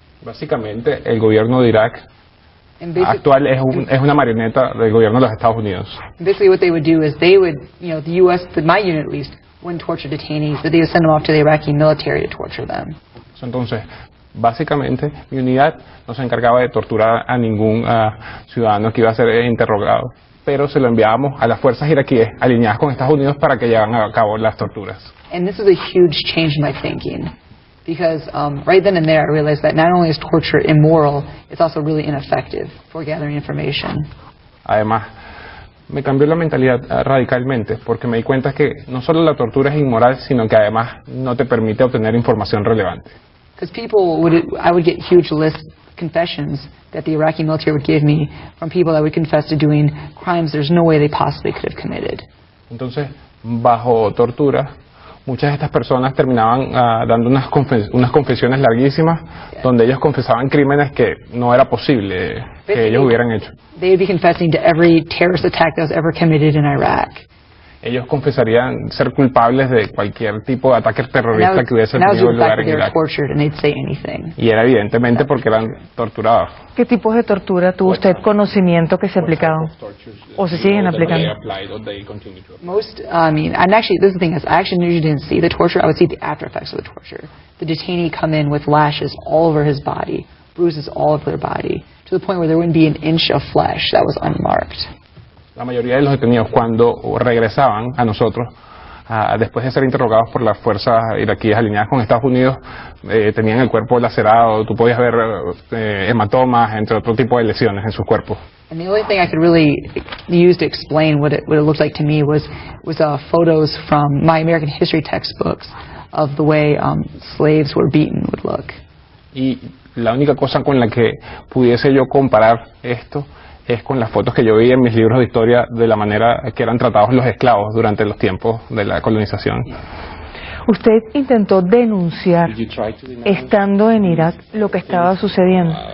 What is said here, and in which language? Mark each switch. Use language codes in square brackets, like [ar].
[es] Básicamente, el gobierno de Irak actual es una marioneta del gobierno de los Estados Unidos. [en] Basically, what they would do is they would, the U.S., my unit at least, wouldn't torture detainees, but they would send them off to the Iraqi military to torture them. [es] Entonces, básicamente, mi unidad no se encargaba de torturar a ningún ciudadano que iba a ser interrogado, pero se lo enviábamos a las fuerzas iraquíes alineadas con Estados Unidos para que llevaran a cabo las torturas. [en] And this is a huge change in my thinking, because right then and there I realized that not only is torture immoral, it's also really ineffective for gathering information. [es] Además, me cambió la mentalidad radicalmente, porque me di cuenta que no solo la tortura es inmoral, sino que además no te permite obtener información relevante. [en] Because I would get huge lists, confessions that the Iraqi military would give me from people that would confess to doing crimes there's no way they possibly could have committed. [es] Entonces, bajo tortura, muchas de estas personas terminaban dando unas confesiones larguísimas, donde ellos confesaban crímenes que no era posible que ellos hubieran hecho. [en] They would be confessing to every terrorist attack that was ever committed in Iraq. [es] Ellos confesarían ser culpables de cualquier tipo de ataque terrorista que hubiese tenido lugar en Irak. Y era evidentemente porque eran torturados. ¿Qué tipos de tortura tuvo usted conocimiento que se aplicaban o se siguen aplicando? [en] Most, and actually, this is the thing is, I actually usually didn't see the torture. I would see the after effects of the torture. The detainee come in with lashes all over his body, bruises all over their body, to the point where there wouldn't be an inch of flesh that was unmarked. [es] La mayoría de los detenidos, cuando regresaban a nosotros, después de ser interrogados por las fuerzas iraquíes alineadas con Estados Unidos, tenían el cuerpo lacerado. Tú podías ver hematomas, entre otro tipo de lesiones en sus cuerpos. [en] And the only thing I could really use to explain what it looked like to me was photos from my American history textbooks of the way slaves were beaten would look. [es] Y la única cosa con la que pudiese yo comparar esto es con las fotos que yo vi en mis libros de historia de la manera que eran tratados los esclavos durante los tiempos de la colonización. Usted intentó denunciar, estando en Irak, lo que estaba sucediendo.